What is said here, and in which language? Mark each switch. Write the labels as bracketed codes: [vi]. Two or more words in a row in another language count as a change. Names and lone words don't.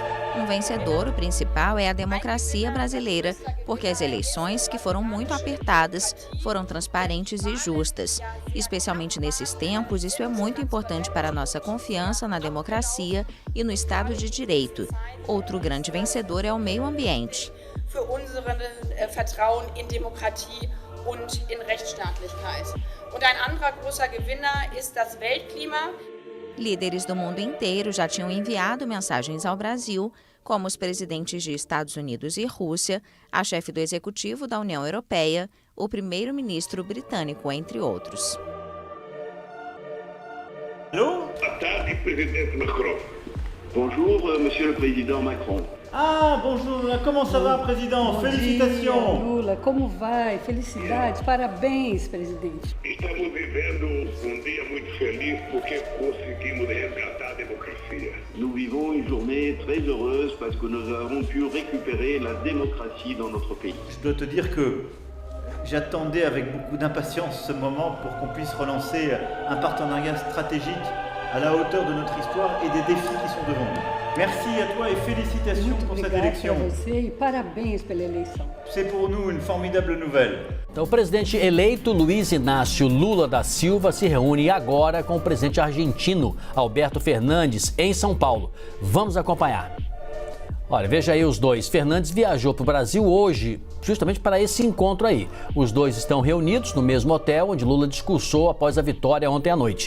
[pt] Um vencedor, o principal, é a democracia brasileira, porque as eleições, que foram muito apertadas, foram transparentes e justas. Especialmente nesses tempos, isso é muito importante para a nossa confiança na democracia e no Estado de Direito. Outro grande vencedor é o meio ambiente. [de] Für unseren Vertrauen in Demokratie und in Rechtsstaatlichkeit. Und ein anderer großer Gewinner ist das Weltklima. [pt] Líderes do mundo inteiro já tinham enviado mensagens ao Brasil, como os presidentes de Estados Unidos e Rússia, a chefe do Executivo da União Europeia, o primeiro-ministro britânico, entre outros. Allô? Boa tarde, presidente Macron. [fr] Bonjour, monsieur le président Macron. Ah, bonjour, comment ça va, président? [pt] Bom [fr] Félicitations. [pt] dia, Lula, como vai? Felicidades, parabéns, presidente. Estamos vivendo um dia muito feliz porque conseguimos resgatar a democracia. [fr] Nous vivons une journée très heureuse parce que nous avons pu récupérer la démocratie dans notre pays. Je dois te dire que j'attendais avec beaucoup d'impatience ce moment pour qu'on puisse relancer un partenariat stratégique à la hauteur de notre histoire et des défis qui sont devant nous. Merci à toi et félicitations pour cette élection. [pt] Muito obrigada a você e parabéns pela eleição. [fr] C'est pour nous une formidable nouvelle. [pt] Então, o presidente eleito Luiz Inácio Lula da Silva se reúne agora com o presidente argentino Alberto Fernandes em São Paulo. Vamos acompanhar. Olha, veja aí os dois. Fernandes viajou para o Brasil hoje, justamente para esse encontro aí. Os dois estão reunidos no mesmo hotel onde Lula discursou após a vitória ontem à noite.